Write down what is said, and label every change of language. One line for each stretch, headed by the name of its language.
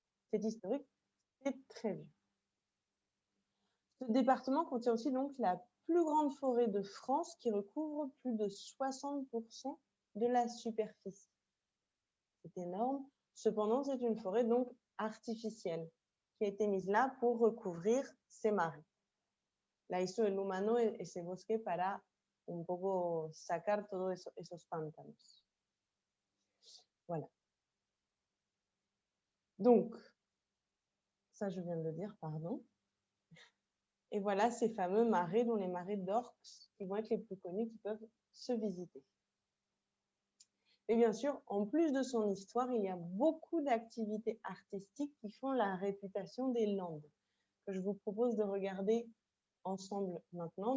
French: C'est historique, c'est très vieux. Ce département contient aussi donc la plus grande forêt de France qui recouvre plus de 60% de la superficie. C'est énorme. Cependant, c'est une forêt donc artificielle qui a été mise là pour recouvrir ces marais.
Spanish: La hizo el humano ese bosque para un poco sacar todos esos pantanos.
French: Voilà. Donc, ça je viens de le dire, pardon. Et voilà ces fameux marais, dont les marais d'Orx, qui vont être les plus connus, qui peuvent se visiter. Et bien sûr, en plus de son histoire, il y a beaucoup d'activités artistiques qui font la réputation des Landes, que je vous propose de regarder ensemble maintenant.